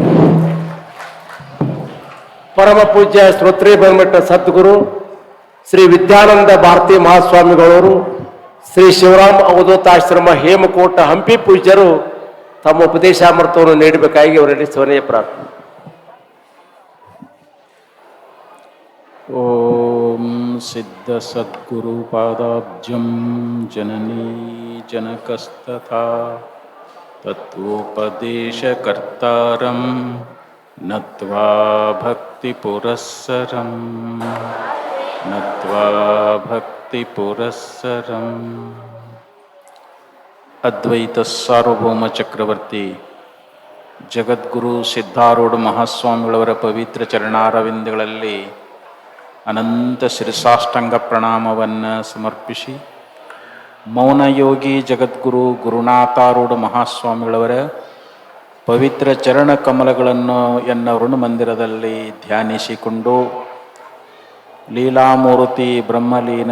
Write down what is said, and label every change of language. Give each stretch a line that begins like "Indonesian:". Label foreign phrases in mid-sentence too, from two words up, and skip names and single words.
Kannada: ಪರಮ ಪೂಜ್ಯ ಶ್ರೋತ್ರಿಯ ಬರಮಠ ಸದ್ಗುರು ಶ್ರೀ ವಿದ್ಯಾನಂದ ಭಾರತಿ ಮಹಾಸ್ವಾಮಿಗಳವರು, ಶ್ರೀ ಶಿವರಾಮ ಅವಧೂತಾಶ್ರಮ ಹೇಮಕೋಟ ಹಂಪಿ ಪೂಜ್ಯರು ತಮ್ಮ ಉಪದೇಶಾಮೃತವನ್ನು ನೀಡಬೇಕಾಗಿ ಅವರಲ್ಲಿ ಸ್ವನೆಯ ಪ್ರಾರ್ಥನೆ.
Sanskrit: ಓಂ ಸಿದ್ಧ ಸದ್ಗುರು ಪಾದಾಬ್ಜಂ ಜನನೀ ಜನಕಸ್ತಥಾ तत्वोपदेशकर्तारं नत्वा भक्तिपुरस्सरं नत्वा भक्तिपुरस्सरम्
Kannada: ಅದ್ವೈತ ಸಾರ್ವಭೌಮ ಚಕ್ರವರ್ತಿ ಜಗದ್ಗುರು ಸಿದ್ಧಾರೂಢ ಮಹಾಸ್ವಾಮಿಗಳವರ ಪವಿತ್ರ ಚರಣಾರವಿಂದಗಳಲ್ಲಿ ಅನಂತ ಶಿರಸಾಷ್ಟಾಂಗ ಪ್ರಣಾಮವನ್ನು ಸಮರ್ಪಿಸಿ, ಮೌನಯೋಗಿ ಜಗದ್ಗುರು ಗುರುನಾಥಾರೂಢ ಮಹಾಸ್ವಾಮಿಗಳವರ ಪವಿತ್ರ ಚರಣ ಕಮಲಗಳನ್ನು ಎನ್ನ ಋಣಮಂದಿರದಲ್ಲಿ ಧ್ಯಾನಿಸಿಕೊಂಡು, ಲೀಲಾಮೂರ್ತಿ ಬ್ರಹ್ಮಲೀನ